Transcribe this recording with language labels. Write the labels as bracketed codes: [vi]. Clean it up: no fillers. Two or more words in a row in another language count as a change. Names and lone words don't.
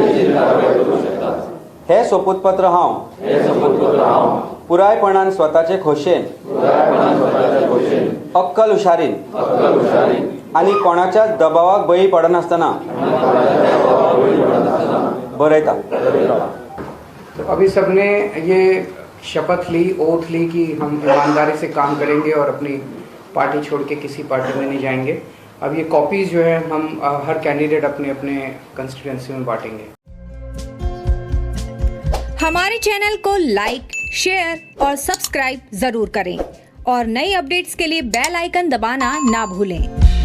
[kok] हे सोपूतपत्र हांव पुरायपणान स्वताचे खोशेन, अक्कल हुशारीन आनी कोणाच्या दबावाक बळी पडनासतना बरयता। [hi] तो अभी सबने ये शपथ ली, ओथ ली कि हम ईमानदारी से काम करेंगे और अपनी पार्टी छोड़ के किसी पार्टी में नहीं जाएंगे। अब ये कॉपीज जो है हम हर कैंडिडेट अपने अपने कंस्टिट्यूएंसी में बांटेंगे। हमारे चैनल को लाइक, शेयर और सब्सक्राइब जरूर करें, और नई अपडेट्स के लिए बेल आइकन दबाना ना भूलें।